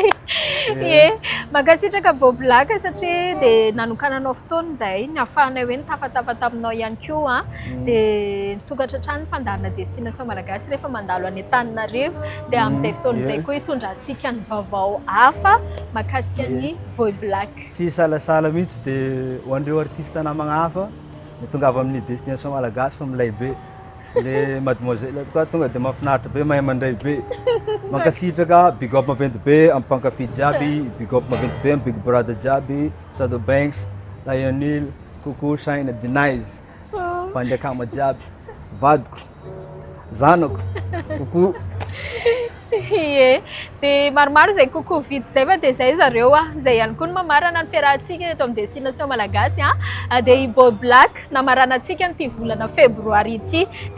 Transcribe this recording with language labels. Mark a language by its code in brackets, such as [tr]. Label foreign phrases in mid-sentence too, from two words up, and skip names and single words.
[mg] Mankasitraka Boblaka satria dia nanokananao fotoana izay ny ahafahanay hoe nitafatafata aminao ihany koa dia misokatra hatrany ny fandaharana destination malagasy rehefa mandalo any Antananarivo dia amin'izay fotoana izay koa hitondrantsika ny vaovao hafa mahakasika ny Boblaka. Tsy salasala mihitsy dia ho an'ireo artiste namagna hafa tonga avy amin'ny destination malagasy fa milay be. Le mademoiselle koa tonga dia mahafinaritra be mahay mandray be. Mankasitraka [en] big up [mg] maventy be amin'ny mpankafy jiaby, [en] big up [mg] maventy be amin'ny Big Brother jiaby, Shadow Banks, Lionel, Coco, Shine, Denize, mpanjakama jiaby, vadiko, zanako, Coco. Dia maromaro izay kokoa vidy izay fa dia izay zareo izay ihany koa no mamarana ny fiarahantsika eto amin'ny destination malagasy dia i Boblaka namarana antsika nyity volana febroary ity dia